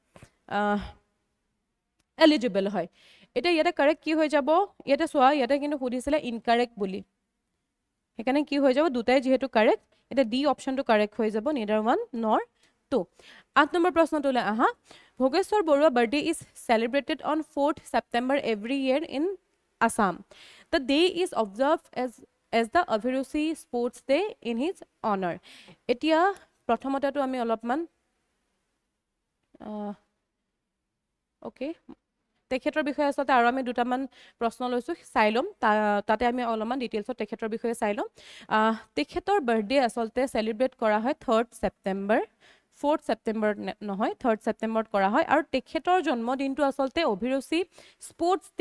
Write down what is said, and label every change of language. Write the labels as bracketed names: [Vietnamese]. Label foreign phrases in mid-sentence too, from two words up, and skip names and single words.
[Assamese] এলিজিবল হয় এটা ইয়াতে কারেক্ট কি হৈ যাব ইয়াতে সোয়া ইয়াতে কিন্তু খুদিছিলে ইনকারেক্ট বুলি সেইকাৰণে কি হৈ যাব দুটাই যিহেতু কাৰেক্ট এটা ডি অপশ্যনটো কাৰেক্ট হৈ যাব [English] neither 1 nor 2 [Assamese] 8 নম্বৰ প্ৰশ্নটোলৈ আহা ভোগেশ্বৰ বৰুৱা [English] birthday is celebrated on 4th September every year in Assam the day is observed as the Abhiruchi Sports Day in his honor [Assamese] এতিয়া প্ৰথমতেটো আমি অলপমান ওকে তেখেতৰ বিষয়ে আচলতে আৰু আমি দুটামান প্ৰশ্ন লৈছো চাই লম তাতে আমি অলপমান ডিটেইলছত তেখেতৰ বিষয়ে চাই লম তেখেতৰ বাৰ্থডে আচলতে সেলিব্ৰেট কৰা হয় 3rd September 4th September নহয় 3rd September কৰা হয় আৰু তেখেতৰ জন্মদিনটো আচলতে অভিৰুচি স্পোৰ্টছ ডে